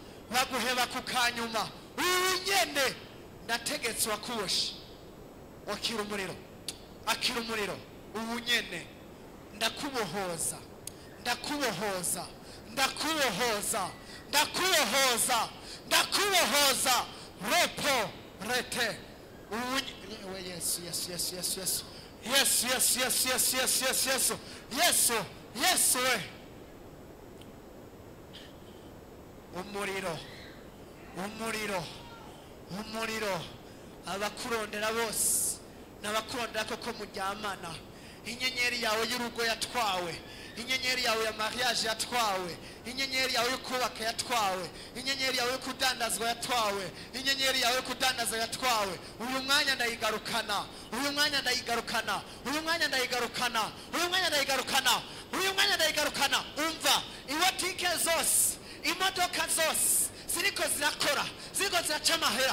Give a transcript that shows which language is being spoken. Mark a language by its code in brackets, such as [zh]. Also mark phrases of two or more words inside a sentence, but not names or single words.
[rn] baguheba ku kanyuma unyene ndategetse wakuboshe wakira umuriro akira umuriro unyene ndakubohoza ndakubohoza ndakubohoza ndakubohoza ndakubohoza repo rete Yesu Yesu Yesu Yesu Yesu Yesu Yesu Yesu Yesu Yesu Yesu Yesu Yesu Yesu we umuriro umuriro umuriro abakurondera bose n'abakurondera koko muryamana inyenyeri yawe y'urugo yatwawe inyenyeri yawe ya mariage yatwawe inyenyeri yawe yo kubaka yatwawe inyenyeri yawe yo kudandazwa yatwawe inyenyeri yawe yo kudandaza yatwawe uyu mwanya ndayigarukana uyu mwanya ndayigarukana uyu mwanya ndayigarukana uyu mwanya ndayigarukana uyu mwanya ndayigarukana umva iwatike zose imodoka zose ziriko zirakora ziriko ziraca amahera